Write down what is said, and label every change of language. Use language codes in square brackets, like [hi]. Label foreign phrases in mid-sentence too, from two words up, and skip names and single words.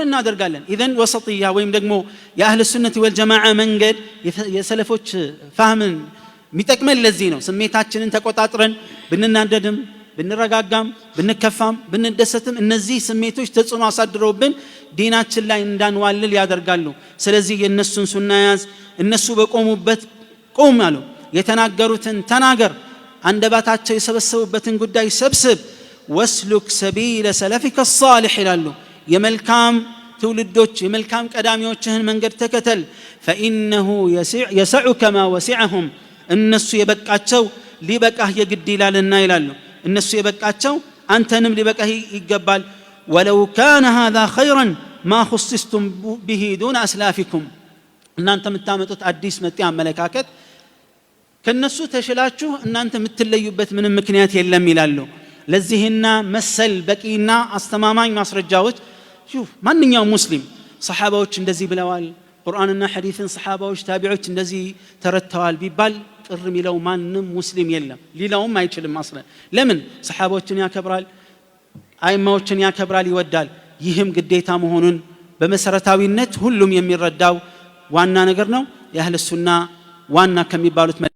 [am] እናደርጋለን [ar] إذن وسطية [am] ወይም ደግሞ [ar] أهل السنة والجماعة [am] መንገድ የሰለፎች ፋህምን የሚጠቅመን ለዚህ ነው ስሜታችንን ተቆጣጥረን ብንናደድም ብንረጋጋም ብንከፋም ብንደሰትም እነዚህ ስሜቶች ተጽዕኖ አሳድረውብን ዲናችን ላይ እንዳንዋልል ያደርጋሉ ስለዚህ የነሱን ሱና ያዝ እነሱ በቆሙበት ቆም አሉ የተናገሩትን ተናገር አንደባታቸው የሰበሰቡበትን ጉዳይ ሰብስብ [ar] واسلك سبيل سلفك الصالح [am] ይላሉ የመልካም ትውልዶች የመልካም ቀዳሚዎችህን መንገድ ተከተል [ar] فانه يسعك ما وسعهم [am] እነሱ የበቃቸው ሊበቃህ የግድ ይላልና ይላሉ እነሱ የበቃቸው አንተንም ሊበቃህ ይገባል [ar] ولو كان هذا خيرا ما خصصتم به دون اسلافكم [am] እናንተ የምታመጡት አዲስ መጤ አመለካከት ከነሱ ተሽላችሁ እናንተ የምትለዩበት ምንም ምክንያት የለም ይላሉ ለዚህና መሰል በቂና አስተማማኝ ማስረጃዎች ሹፍ ማንኛውም ሙስሊም ሰሃባዎች እንደዚህ ብለዋል ቁርአንና ሐዲስን ሰሃባዎች ታቢዖች እንደዚህ ተረተዋል ቢባል ቅር ሚለው ማንንም ሙስሊም የለም ሊላውም አይችልም አስለን ለምን ሰሃባዎችን ያከብራል አይማዎችን ያከብራል ይወዳል ይህም ግዴታ መሆኑን በመሰረታዊነት ሁሉም የሚረዳው ዋና ነገር ነው [ar] أهل السنة [am] ዋና ከሚባሉት